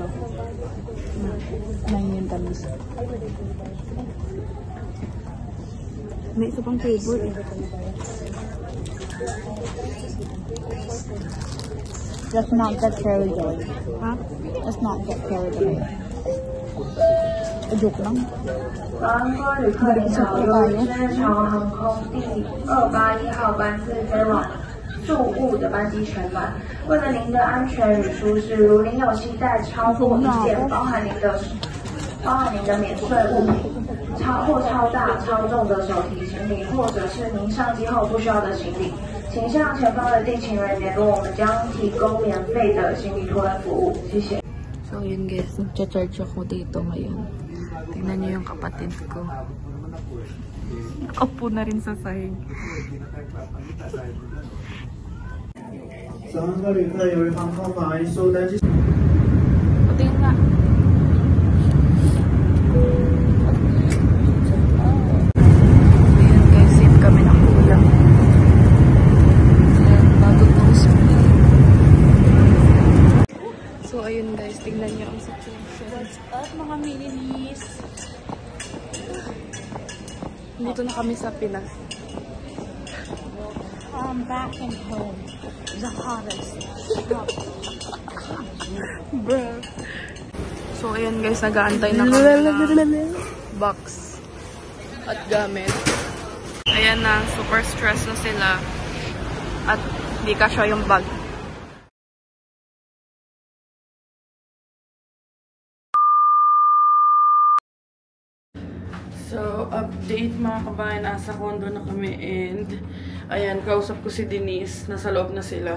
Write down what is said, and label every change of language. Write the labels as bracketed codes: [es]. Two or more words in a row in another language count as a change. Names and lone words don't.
[tl] Nang yung tamis. May isa pang flavor eh. [en] Let's not get carried away. Ha? Let's not get carried away. [tl] Joke lang. [zh] 航空旅客您好，由于深潮航空第281号班次飞往驻务的班机全满，为了您的安全与舒适，如您有携带超过1件包含您的免税物品、超大、超重的手提行李，或者是您上机后不需要的行李，请向前方的地勤人联络，我们将提供免费的行李托运服务。谢谢。 [tl] So yun guys, nagcha-charge ako dito ngayon. Tingnan niyo yung kapatid ko. Nakaupo na rin sa sahig. [zh] 上车旅客由于航空法因素登机。 [tl] Patingin nga. Ayan guys, save kami ng ulam. Ayan, bago post. So ayun guys, tingnan niyo ang situation. At mga minimis. Dito na kami sa Pinas. [en] Back and home. The hottest. Bruh. [tl] So, ayan guys, nag-aantay na kami ng box at gamit. Ayan na, super stress na sila. At di kasya yung bag. So, update mga kabayan, nasa condo na kami and ayan, kausap ko si Denise, nasa loob na sila.